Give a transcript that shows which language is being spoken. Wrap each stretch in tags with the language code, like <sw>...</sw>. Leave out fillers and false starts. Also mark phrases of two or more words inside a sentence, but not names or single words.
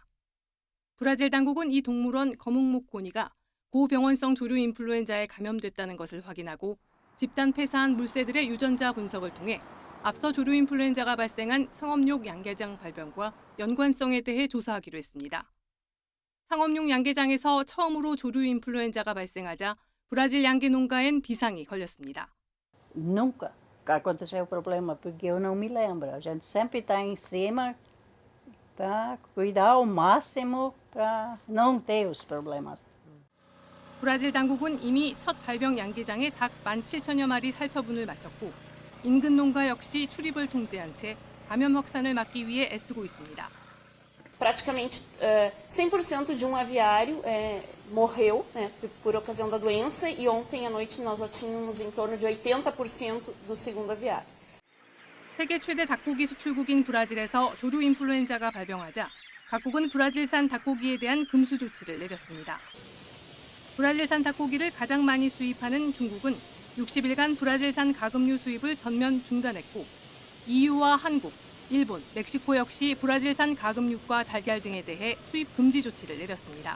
<ko>브라질 당국은 이 동물원 거북목 고니가 고병원성 조류 인플루엔자에 감염됐다는 것을 확인하고 집단 폐사한 물새들의 유전자 분석을 통해 앞서 조류 인플루엔자가 발생한 상업용 양계장 발병과 연관성에 대해 조사하기로 했습니다. 상업용 양계장에서 처음으로 조류 인플루엔자가 발생하자 브라질 양계 농가엔 비상이 걸렸습니다.</ko> <pt>Nunca aconteceu problema porque eu não me lembro. A gente sempre está em cima para cuidar ao máximo para não ter os problemas.</pt> <ko>브라질 당국은 이미 첫 발병 양계장에 닭 17,000여 마리 살처분을 마쳤고 인근 농가 역시 출입을 통제한 채 감염 확산을 막기 위해 애쓰고 있습니다.</ko> <pt>Praticamente 100% de aviário morreu por ocasião da doença e ontem à noite nós já tínhamos em torno de 80% do segundo aviário.</pt> <ko>세계 최대 닭고기 수출국인 브라질에서 조류 인플루엔자가 발병하자 각국은 브라질산 닭고기에 대한 금수 조치를 내렸습니다. 브라질산 닭고기를 가장 많이 수입하는 중국은 60일간 브라질산 가금류 수입을 전면 중단했고 EU와 한국, 일본, 멕시코 역시 브라질산 가금육과 달걀 등에 대해 수입 금지 조치를 내렸습니다.</ko>